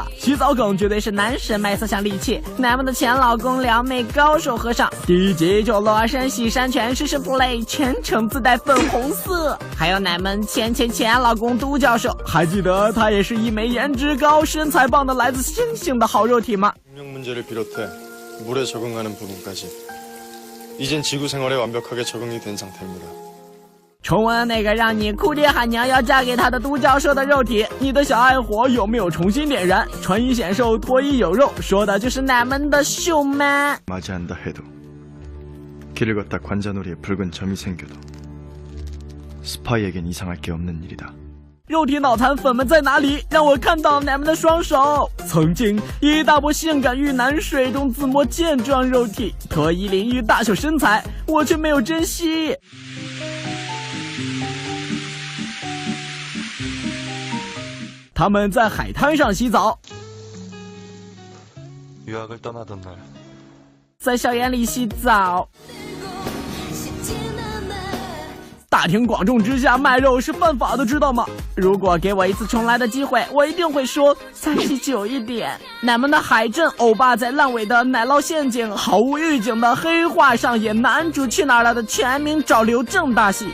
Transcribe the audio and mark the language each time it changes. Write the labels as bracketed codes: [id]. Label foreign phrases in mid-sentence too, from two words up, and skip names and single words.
[zh] 洗澡梗绝对是男神卖色相利器，咱们的前老公撩妹高手和尚，第一集就裸身洗山泉实时 play， 全程自带粉红色。还有咱们前老公都教授，还记得他也是一枚颜值高、身材棒的来自星星的好肉体吗？ [ko] 문제를 비롯해 물에 적응하는 부분까지 이젠 지구 생활에 완벽하게 적응이 된 상태입니다. [zh] 重温那个让你哭爹喊娘要嫁给他的都教授的肉体，你的小爱火有没有重新点燃？穿衣显瘦，脱衣有肉，说的就是咱们的秀 man。 [ko] 맞이한다 해도 길을 걷다 관자놀이에 붉은 점이 생겨도 스파이에겐 이상할 게 없는 일이다. [zh] 肉体脑残粉们在哪里？让我看到咱们的双手！曾经一大波性感玉男水中自摸健壮肉体，脱衣淋浴大秀身材，我却没有珍惜。他们在海滩上洗澡， [ko] 유학을 떠나던 날 [zh] 在校园里洗澡。大庭广众之下卖肉是犯法的，知道吗？如果给我一次重来的机会，我一定会说39一点。咱们的海镇欧巴在烂尾的奶酪陷阱，毫无预警的黑化上演男主去哪儿了的全民找刘正大戏。